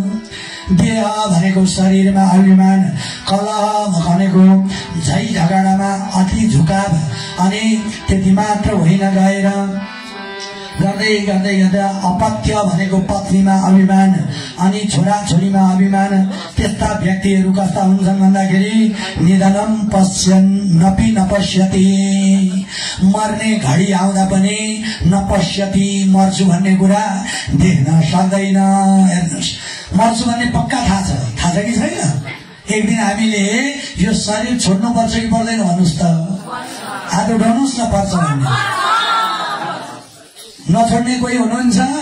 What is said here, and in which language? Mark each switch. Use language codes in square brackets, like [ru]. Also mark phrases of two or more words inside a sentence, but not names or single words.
[ne] देह भनेको शरीरमा अभिमान, कलह भनेको झै झगडामा अति झुकाव, अनि त्यति मात्र होइन गएर गर्दै गर्दै गर्दा अपत्य भनेको पत्नीमा अभिमान, अनि छोरा छोरीमा अभिमान। त्यस्ता व्यक्तिहरू कस्ता हुन्छन् भन्दाखेरि [sa] निधनम पश्यन् नपि नपश्यति, [ne] मर्ने घडी आउँदा पनि नपश्यति, मर्छु भन्ने कुरा देख्न सक्दैन। हेर्नुहोस्, मर्छु भन्ने पक्का थाहा छ कि छैन? एक दिन हामीले यो शरीर छोड्नु पर्छ कि पर्दैन भन्नुस् त? हात उठाउनुस् न, पर्छ भन्ने। नछोड्ने कोही हुनुहुन्छ?